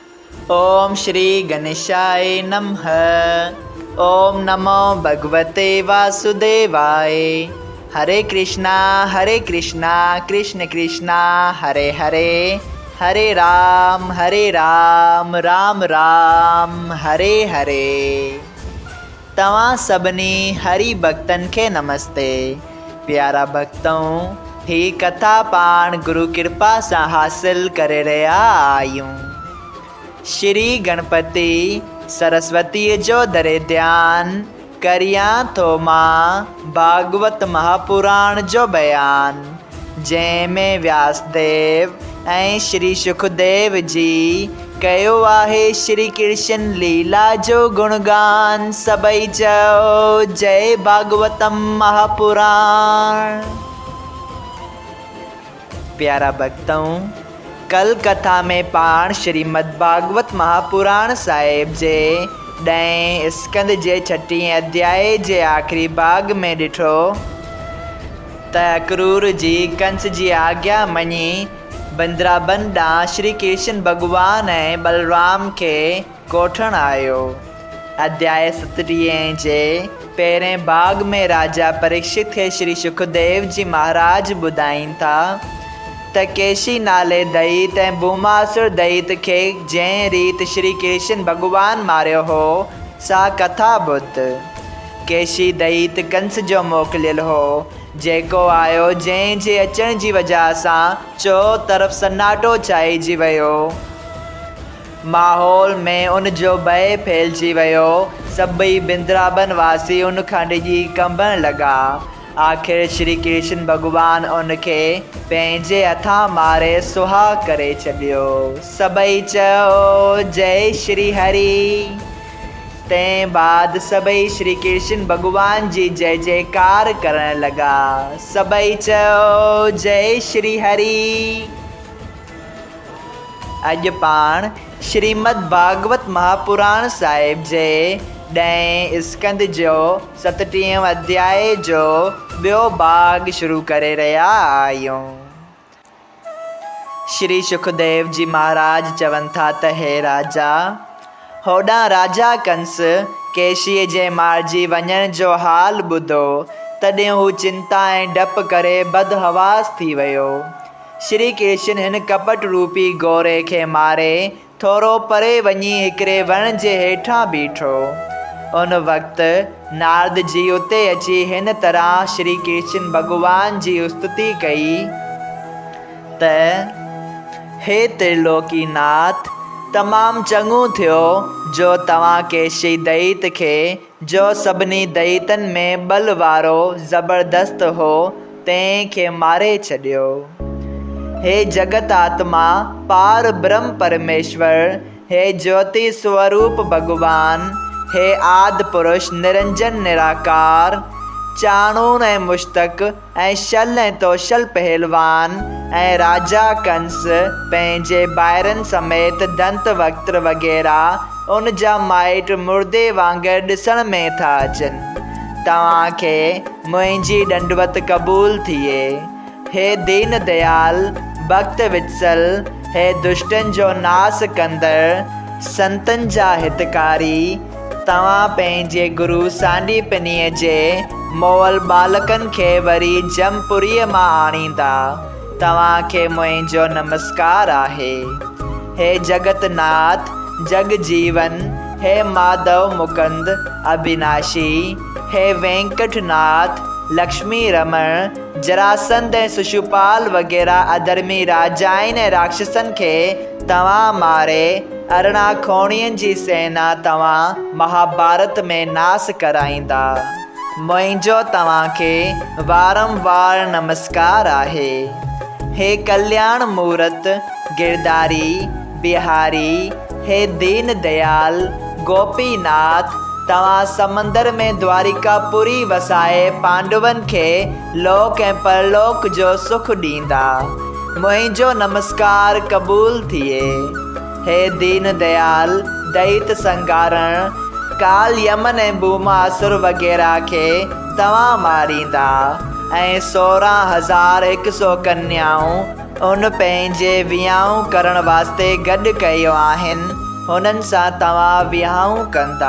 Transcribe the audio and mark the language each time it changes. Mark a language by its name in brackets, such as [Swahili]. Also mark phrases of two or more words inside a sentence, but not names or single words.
[Sanskrit] ओम श्री गणेशाय नमः। ओम नमो भगवते वासुदेवाय। हरे कृष्णा कृष्ण कृष्णा हरे हरे, हरे राम राम राम हरे हरे। [Sindhi] तव्हां सभिनी हरि भक्तन के नमस्ते। प्यारा भक्तों, ही कथा पाण गुरु कृपा से हासिल करे रहा आयूं। श्री गणपति सरस्वती जो दरे ध्यान करिया तो मां भागवत महापुराण जो बयान, जंहिंमें व्यासदेव ऐं श्री सुखदेव जी कयो आहे श्री कृष्ण लीला जो गुणगान। सबई चओ जय भागवतम महापुराण। प्यारा भक्तों, कल कथा में पाण श्रीमद् भागवत महापुराण साहिब जे 10 स्कंद जे 6 अध्याय जे आखिरी भाग में ॾिठो त अक्रूर जी कंस जी आज्ञा मञी बंदराबन ॾांहुं श्री कृष्ण भगवान ऐं बलराम के कोठण आयो। अध्याय 37 जे पहिरें भाग में राजा परीक्षित खे श्री सुखदेव जी महाराज ॿुधाइनि था त केशी नाले दैत ऐं भूमासुर दैत खे जंहिं रीत श्री कृष्ण भगवान मारियो हो सा कथा ॿुध। केशी दैत कंस जो मोकिलियल हो, जेको आयो जंहिं जे अचण जी वजह सां चओ तरफ़ सन्नाटो छाइजी वियो। माहौल में उन जो भय फैलिजी वियो। सभई बिंद्राबन वासी उन खां ॾिजी कंबण लॻा। आख़िर श्री कृष्ण भगवान उनखे पंहिंजे हथां मारे सुहा करे छॾियो। सभई चओ जय श्री हरि। तंहिं बाद सभई श्री कृष्ण भगवान जी जय जयकार करण लॻा। सभई चओ जय श्री हरि। अॼु पाण श्रीमद् भागवत महापुराण साहिब जे 10 स्कंद जो 37 अध्याय जो ॿियो भाग शुरू करे रहिया आहियूं। श्री सुखदेव जी महाराज चवनि था त हे राजा, होॾां राजा कंस केशीअ जे मारिजी वञण जो हाल ॿुधो तॾहिं हू चिंता ऐं डप करे बदहवास थी वियो। श्री कृष्ण हिन कपट रूपी गौरे खे मारे थोरो परे वञी हिकिड़े वण जे हेठां बीठो। उन वक़्तु नारद जी उते अची हिन तरह श्री कृष्ण भगवान जी स्तुति कई त हे त्रिलोकीनाथ, तमामु चङो थियो जो तव्हां केशी दैत खे, जो सभिनी दैतनि में बल वारो ज़बरदस्त हो, तंहिंखे मारे छॾियो। हे जगत आत्मा पार ब्रह्म परमेश्वर, हे ज्योति स्वरूप भगवान, हे आदि पुरुष निरंजन निराकार, चाणून ऐं मुश्तक ऐं शल ऐं तोशल पहलवान ऐं राजा कंस पंहिंजे ॿाहिरनि समेत दंत वक्त्र वग़ैरह उन जा माइट मुर्दे वांगुरु ॾिसण में था अचनि। तव्हांखे मुंहिंजी ॾंडवत क़बूल थिए। हे दीन दयाल भक्त वित्सल, हे दुष्टनि जो नास कंदड़, संतनि जा हितकारी, तव्हां पंहिंजे गुरु सांडीपनीअ जे मोअल बालकनि खे वरी जमपुरीअ मां आणींदा। तव्हांखे मुंहिंजो नमस्कार आहे। हे जगतनाथ जगजीवन, हे माधव मुकुंद अविनाशी, हे वेंकटनाथ लक्ष्मी रमण, जरासंध ऐं शिशुपाल वग़ैरह अधर्मी राजाइनि ऐं राक्षसनि खे तव्हां मारे अरिड़हं खोणियुनि जी सेना तव्हां महाभारत में नास कराईंदा। मुंहिंजो तव्हांखे वारंवार नमस्कार आहे। हे कल्याण मूर्त गिरधारी बिहारी, हे दीन दयाल गोपीनाथ, तव्हां समंदर में द्वारिकापुरी वसाए पांडवनि खे लोक ऐं परलोक जो सुख ॾींदा। मुंहिंजो नमस्कार क़बूल थिए। हे दीन दयाल दैत संगारण, काल यमन ऐं भूमासुर वग़ैरह खे तव्हां मारींदा ऐं 16,100 कन्याऊं उन पंहिंजे वियांउ करण वास्ते गॾु कयो आहिनि, हुननि सां तव्हां विहांउ कंदा।